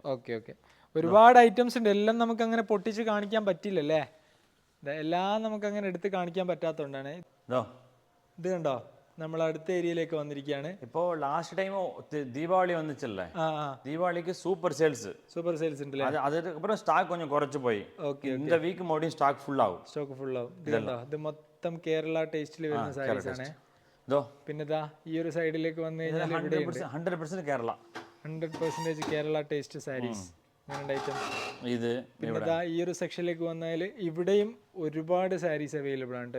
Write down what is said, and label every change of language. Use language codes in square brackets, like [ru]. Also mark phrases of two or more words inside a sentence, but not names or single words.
[ml] ഓക്കെ, ഒരുപാട് ഐറ്റംസ് ഉണ്ട്. എല്ലാം നമുക്ക് അങ്ങനെ പൊട്ടിച്ച് കാണിക്കാൻ പറ്റില്ലല്ലേ? എല്ലാം നമുക്ക് അങ്ങനെ എടുത്ത് കാണിക്കാൻ പറ്റാത്തതുകൊണ്ടാണ്. ഇത് കണ്ടോ, നമ്മൾ അടുത്ത ഏരിയയിലേക്ക് വന്നിരിക്കുകയാണ്. ഇപ്പോൾ [en] last time [ml] ദീപാവളി വന്നിച്ചല്ലേ? ദീപാവളിക്ക് [en] super sales [ml] ഉണ്ട്. [ta] அதுக்கப்புறம் ஸ்டாக் கொஞ்சம் குறைச்சு போய் இந்த வீக் மறுபடியும் [en] stock full [ta] ஆகும். [ml] ഇത് മൊത്തം കേരള ടേസ്റ്റിൽ വരുന്ന സാരീസ് ആണ്. പിന്നെ ഇതാ ഈ ഒരു സൈഡിലേക്ക് വന്നു കഴിഞ്ഞാൽ 100% കേരള, 100% കേരള [en] taste sarees. [ml] ഇത് പിന്നെ ഇതാ ഈ ഒരു സെക്ഷനിലേക്ക് വന്നാൽ ഇവിടെയും ഒരുപാട് [en] sarees available [ml] ആണ്.